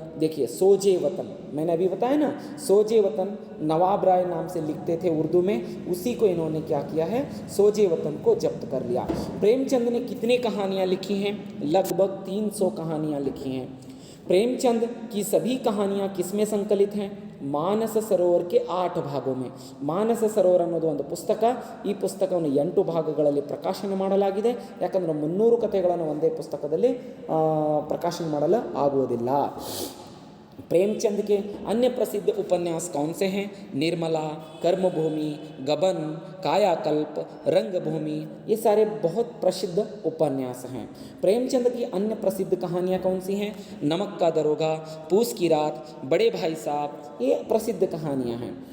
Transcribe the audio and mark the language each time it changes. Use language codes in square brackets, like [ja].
[hi] देखिए, सोजे वतन, मैंने अभी बताया ना, सोजे वतन नवाब राय नाम से लिखते थे उर्दू में, उसी को इन्होंने क्या किया है? सोजे वतन को जब्त कर लिया. प्रेमचंद ने कितनी कहानियाँ लिखी हैं? लगभग 300 कहानियाँ लिखी हैं. प्रेमचंद की सभी कहानियाँ किसमें संकलित हैं? [kn] ಮಾನಸ ಸರೋವರ [hi] ಕೆ 8 ಭಾಗೋ ಮೇ. [kn] ಮಾನಸ ಸರೋವರ ಅನ್ನೋದು ಒಂದು ಪುಸ್ತಕ. ಈ ಪುಸ್ತಕವನ್ನು 8 ಭಾಗಗಳಲ್ಲಿ ಪ್ರಕಾಶನ ಮಾಡಲಾಗಿದೆ. ಯಾಕಂದರೆ 300 ಕಥೆಗಳನ್ನು ಒಂದೇ ಪುಸ್ತಕದಲ್ಲಿ ಪ್ರಕಾಶನ ಮಾಡಲು ಆಗುವುದಿಲ್ಲ. [hi] प्रेमचंद के अन्य प्रसिद्ध उपन्यास कौन से हैं? निर्मला, कर्मभूमि, गबन, कायाकल्प, रंगभूमि, ये सारे बहुत प्रसिद्ध उपन्यास हैं. प्रेमचंद की अन्य प्रसिद्ध कहानियाँ कौन सी हैं? नमक का दरोगा, पूस की रात, बड़े भाई साहब, ये प्रसिद्ध कहानियाँ हैं.